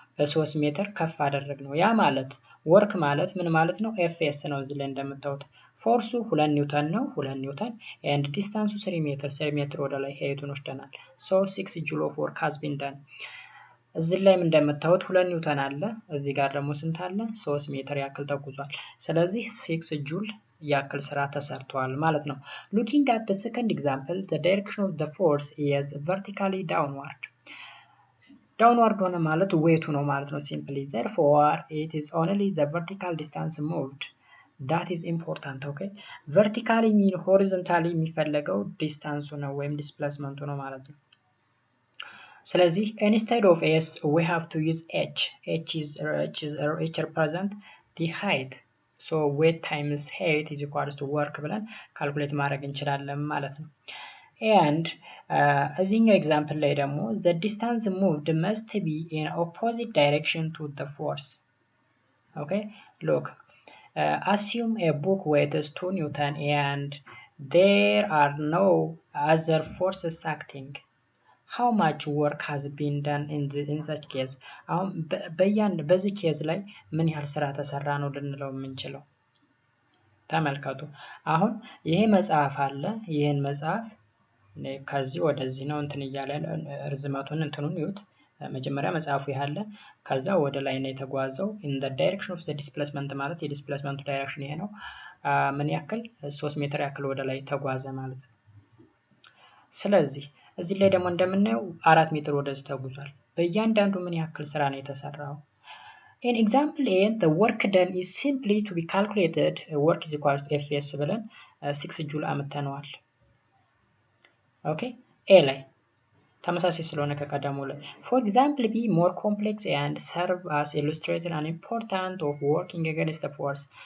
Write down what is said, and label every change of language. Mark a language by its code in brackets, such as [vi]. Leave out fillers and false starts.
[am] በ3 ሜትር ከፍ አደረግነው። ያ ማለት ወርክ ማለት ምን ማለት ነው? ኤፍኤስ ነው። እዚህ ላይ እንደምታዩት ፎርሱ 2 ኒውተን ነው፣ 2 ኒውተን and ዲስታንሱ 3 ሜትር ወደ ላይ ሄይቱን ወስደናል። [en] so 6 joule of work has been done. [am] እዚህ ላይም እንደምታዩት 2 ኒውተን አለ፣ እዚህ ጋር ደግሞ ስንት አለ? 3 ሜትር ያክል ተጉዟል። ስለዚህ 6 ጁል ያክል ስራ ተሰርቷል ማለት ነው። [en] looking at the second example the direction of the force is vertically downward. [am] ዳውንዋርድ ሆነ ማለት ዌቱ ነው ማለት ነው simply. [en] therefore it is only the vertical distance moved that is important. okay vertically mean horizontally [am] የሚፈለገው ዲስታንሱ ነው ወይም ዲስፕሌስመንቱ ነው ማለት ነው። [en] ስለዚህ instead of s we have to use h is represent the height, so weight times height is equal to work [am] ብለን ካልኩሌት ማድረግ እንችላለን ማለት ነው። [en] and [am] እዚህኛው ኤግዛምፕል ላይ ደግሞ [en] the distance moved must be in opposite direction to the force. Okay, look, assume a book weighs 2 Newton and there are no other forces acting. How much work has been done in such case? [am] አሁን በዚህ ኬዝ ላይ ምን ያህል ስራ ተሰራ ነው ልንለው የምንችለው? ተመልከቱ። አሁን ይሄ መጽሐፍ አለ። ይሄን መጽሐፍ ከዚህ ወደዚህ ነው እንትን እያለ ርዝመቱን እንትኑን ይዩት። መጀመሪያ መጽሐፉ ያለ ከዛ ወደ ላይ ነው የተጓዘው። [en] in the direction of the displacement [am] ማለት የዲስፕሌስመንቱ ዳይሬክሽን ይሄ ነው። ምን ያክል 3 ሜትር ያክል ወደ ላይ ተጓዘ ማለት ነው። ስለዚህ እዚህ ላይ ደግሞ እንደምናየው 4 ሜትር ወደዚህ ተጉዟል። በእያንዳንዱ ምን ያክል ስራ ነው የተሰራው? [en] In example A, the work done is simply to be calculated. Work is equal to Fs [am] ብለን 6 ጁል አምጥተነዋል። ኦኬ ኤ ላይ ተመሳሳይ ስለሆነ ከቀደሙ ላይ [en] for example B more complex and serve as illustrated an important of working against the force.